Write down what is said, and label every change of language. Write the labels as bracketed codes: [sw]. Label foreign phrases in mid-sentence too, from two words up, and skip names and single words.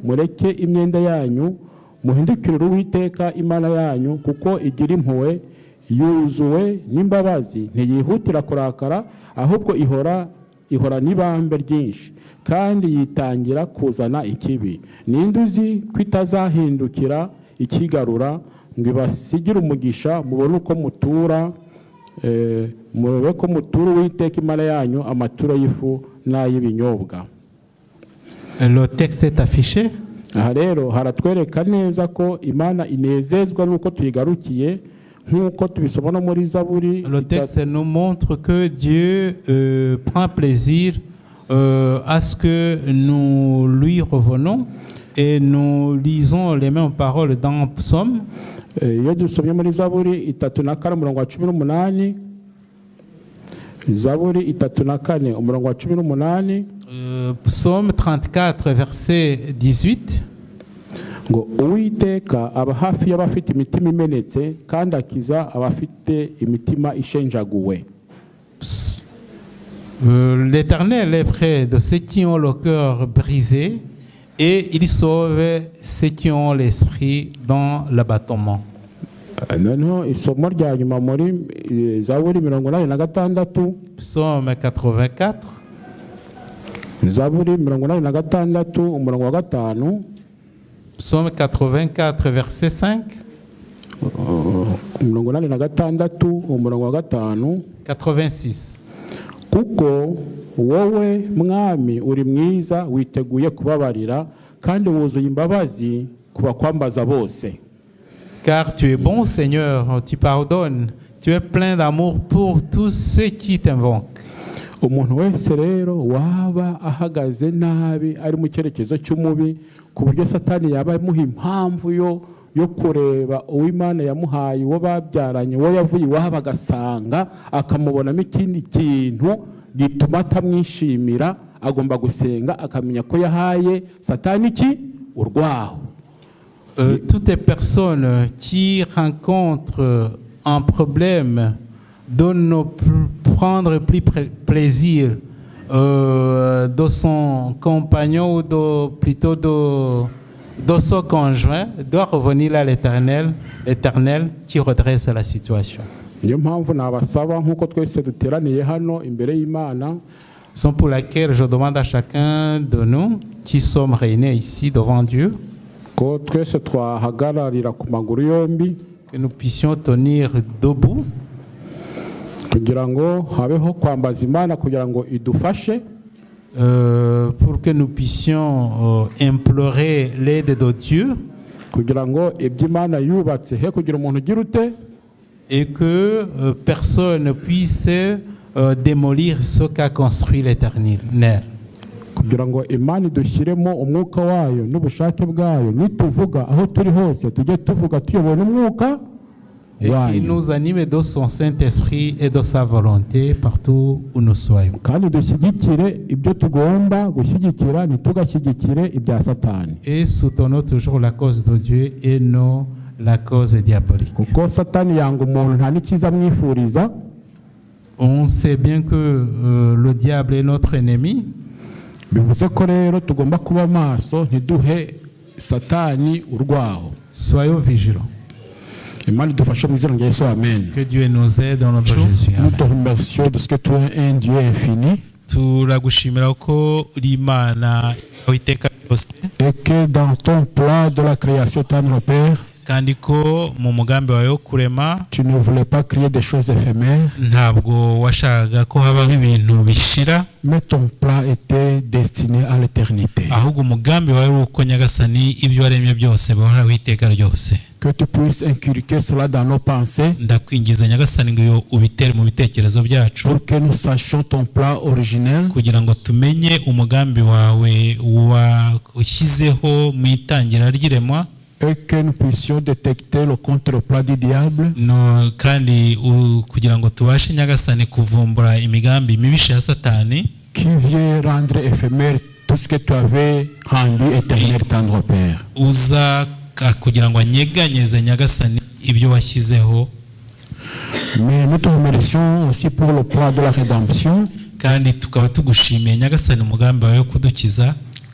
[rw] mureke imyenda yanyu muhindukirire Uwiteka Imana yanyu kuko igira impuhwe yuzuwe n'imbabazi ntiyihutira kurakara ahubwo ihora n'ibambe ryinshi kandi yitangira kuzana ikibi. Ninde uzi ko itazahindukira ikigarura ngo ibasigire umugisha mubone uko mutura murebe ko mutura Uwiteka Imana yanyu amaturo y'ifu n'ay'ibinyobwa. [fr] Le texte est affiché. [rw] Aha rero haratwereka neza ko Imana inezezwa n'uko tuyigarukiye nk'uko tubisoma no muri Zaburi. [fr] Le texte nous montre que Dieu prend plaisir à ce que nous lui revenons et nous lisons les mêmes paroles dans Psaume. [rw] Iyo dusomye muri Zaburi 34 umurongo wa 18, Zaburi 34 umurongo wa 18, [fr] Psaume 34 verset 18, [rw] ngo Uwiteka aba hafi y'abafite imitima imenetse kandi akiza abafite imitima ishenjaguwe. [fr] L'Éternel est près de ceux qui ont le cœur brisé et il sauve ceux qui ont l'esprit dans l'abattement. [rw] Noneho isomo rya nyuma muri Zaburi 86, [fr] Psaume 84, [rw] Zaburi 86 umurongo wa 5, [fr] Psaume 84 verset 5, [rw] umurongo 86 umurongo wa 5, 86. kuko wowe mwami uri mwiza witeguye kubabarira kandi wuzuye imbabazi kubakwambaza bose. [fr] Car tu es bon, Seigneur, tu pardonnes, tu es plein d'amour pour tous ceux qui t'invoquent. [rw] Umuntu wese rero waba ahagaze nabi ari mu cyerekezo cy'umubi ku buryo Satani yaba amuha impamvu yo kureba uw'Imana yamuhaye uwo babyaranye uwo yavuye iwabo agasanga akamubonamo ikindi kintu gituma atamwishimira, agomba gusenga akamenya ko yahaye Satani iki urwaho. [fr] Toutes les personnes qui rencontrent un problème doivent prendre plus plaisir de son compagnon ou plutôt de son conjoint, doit revenir à l'Éternel qui redresse la situation. [rw] Niyo mpamvu nabasaba nk'uko twese duteraniye hano imbere y'Imana, [fr] c'est pour laquelle je demande à chacun de nous qui sommes réunis ici devant Dieu [rw] ko twese twahagararira ku maguru yombi [fr] que nous puissions tenir debout [rw] kugira ngo habeho kwambaza Imana kugira ngo idufashe, [fr] pour que nous puissions implorer l'aide de Dieu [rw] kugira ngo iby'Imana yubatse he kugira umuntu ugira ute, [fr] et que personne ne puisse démolir ce qu'a construit l'Éternel. [rw] kugira ngo Imana idushyiremo umwuka wayo n'ubushake bwayo, nituvuga aho turi hose tujye tuvuga tuyobora umwuka [fr] et qui nous anime de son Saint-Esprit et de sa volonté partout où nous soyons. [rw] kandi dushyigikire ibyo tugomba gushyigikira ntitugashyigikire ibya Satani, [fr] Et soutenons toujours la cause de Dieu et non la cause diabolique. [rw] kuko Satani yanga umuntu nta n'ikiza amwifuriza. [fr] On sait bien que le diable est notre ennemi. [rw] Bivuze ko rero tugomba kuba maso ntiduhe Satani urwaho. [fr] Soyons vigilants. [rw] Imana idufashe mu izina rya Yesu, amen. [fr] Que Dieu nous aide dans notre Jésus. Nous te remercions de ce que tu es un Dieu infini [rw] Turagushimira ko uri Imana witeka byose [fr] et que dans ton plan de la création, tendre Père, [rw] kandi ko mu mugambi wawe wo kurema [fr] tu ne voulais pas créer des choses éphémères, [rw] ntabwo washakaga ko habaho ibintu bishira, [fr] mais ton plan était destiné à l'éternité. [rw] ahubwo umugambi wawe w'uko Nyagasani ibyo waremye byose bahora witeka ryose. [fr] Que tu puisses inculquer cela dans nos pensées [rw] Ndakwingiza Nyagasani ngo ubitere mu bitekerezo byacu [fr] pour que nous sachions ton plan originel [rw] kugira ngo tumenye umugambi wawe washyizeho mu itangira ry'iremwa, [fr] et que nous puissions détecter le contre-plan du diable [rw] no kandi kugira ngo tubashe Nyagasani kuvumbura imigambi mibisha ya Satani [fr] qui vient rendre éphémère tout ce que tu avais rendu éternel, tendre Père. [rw] uza kugira ngo anyeganyeze Nyagasani ibyo washyizeho. [fr] Mais nous te remercions aussi pour le plan de la rédemption, [rw] kandi tukaba tugushimiye Nyagasani umugambi wawe wo kudukiza,